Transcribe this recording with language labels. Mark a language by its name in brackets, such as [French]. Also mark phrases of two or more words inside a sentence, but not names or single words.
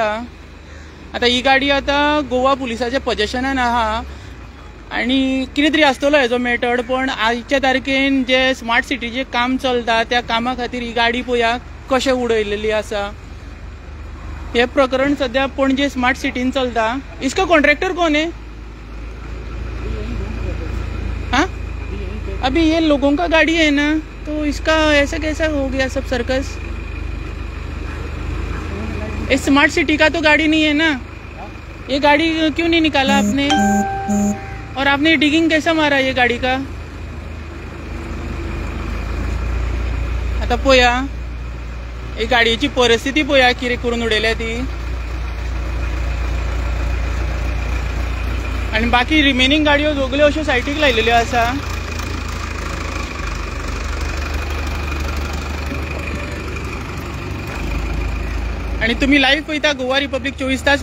[Konkani] आतां ही गाडी आतां गोवा पुलिसाच्या पोजेशनान आहा आनी कितें तरी आसतलो हेजो मेथड. पण आयच्या तारखेन जे स्मार्ट सिटीचें काम चलता त्या कामा खातीर ही गाडी पळया कशें उडयलेली आसा. हे प्रकरण सध्या पणजे स्मार्ट सिटीन चलता. [Hindi] इसका कॉन्ट्रैक्टर कौन है? हाँ, अभी ये लोगों का गाड़ी है ना, तो इसका ऐसा कैसा हो गया सब सर्कस? इस स्मार्ट सिटी का तो गाड़ी नहीं है ना, ये गाड़ी क्यों नहीं निकाला आपने? और आपने डिगिंग कैसा मारा ये गाड़ी का? [Konkani] आता पळया, ही गाडयेची परिस्थिती पळया कितें करून उडयल्या ती. आणि बाकी रिमेनिंग गाडयो सगल्यो अश्यो सायटीक लायलेल्यो आसा. आणि तुम्ही लाईव्ह पळयता गोवा रिपब्लिक 24 तास.